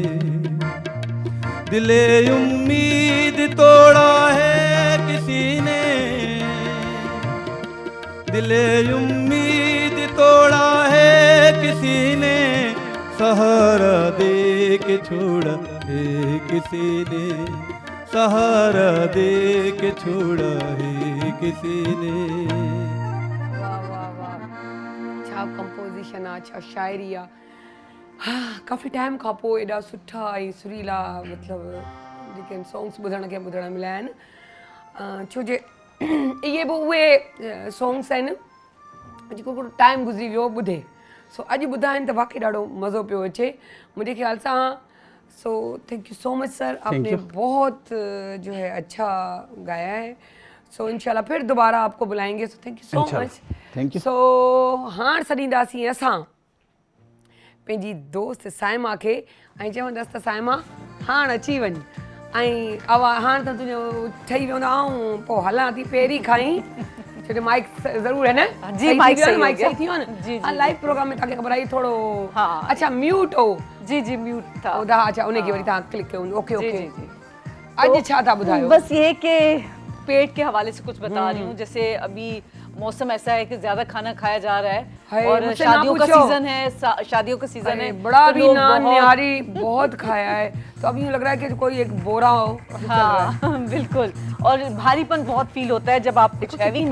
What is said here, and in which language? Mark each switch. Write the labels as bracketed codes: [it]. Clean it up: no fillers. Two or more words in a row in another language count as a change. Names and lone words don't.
[ur] دلِ امید توڑا ہے کسی نے، دلِ امید توڑا ہے کسی نے. سہارا دے کے چھوڑا ہے کسی نے، سہارا دے کے چھوڑا ہے کسی نے. [sd] वाह वाह वाह, छा कंपोजिशन आहे, छा शाइरी आहे। हाँ, काफ़ी टाइम खां पोइ एॾा सुठा ऐं सुरीला मतिलबु जेके सॉन्ग्स ॿुधण खे ॿुधण मिलिया आहिनि। छो जे इहे बि उहे सॉन्ग्स आहिनि जेको हिकिड़ो टाइम गुज़री वियो ॿुधे। सो अॼु ॿुधा आहिनि त वाक़ई ॾाढो मज़ो पियो अचे मुंहिंजे ख्याल सां। [en] so thank you so much [ur] سر، آپ نے بہت جو ہے اچھا گایا ہے. سو ان شاء اللہ پھر دوبارہ آپ کو بلائیں گے. [en] so thank you so much. thank you. [sd] सो हाणे सॾींदासीं असां पंहिंजी दोस्त साइमा खे ऐं चवंदसि त साइमा हाणे अची वञ ऐं हाणे त तुंहिंजो ठही वियो न, ऐं पोइ हलां थी पहिरीं खां ई, छो जो माइक ज़रूरु है न? जी, माइक सही माइक सही थी वियो न? जी, जी। [en] live program [sd] में तव्हांखे ख़बर आहे थोरो हाँ। [ur] اچھا میوٹ ہو. [sd] जी जी म्यूट था। अच्छा उनखे वरी तव्हां क्लिक कयो। ओके जी, ओके। जी, जी। अॼु छा था ॿुधायो? [ur] بس یہ کہ پیٹ کے حوالے سے کچھ بتا رہی ہوں۔ جیسے ابھی موسم ایسا ہے کہ زیادہ کھانا کھایا جا رہا ہے हाय, और مجھ سے نا شادیوں کا पूछो। سیزن ہے، شادیوں کا سیزن अरे है। बड़ा तो भी लोग नान बहुत- نہاری بہت کھایا ہے، تو اب یوں لگ رہا ہے کہ کوئی ایک بورا ہو چل رہا ہے. ہاں بالکل، اور بھاری پن بہت فیل ہوتا ہے جب آپ کچھ ہیوی کھاتے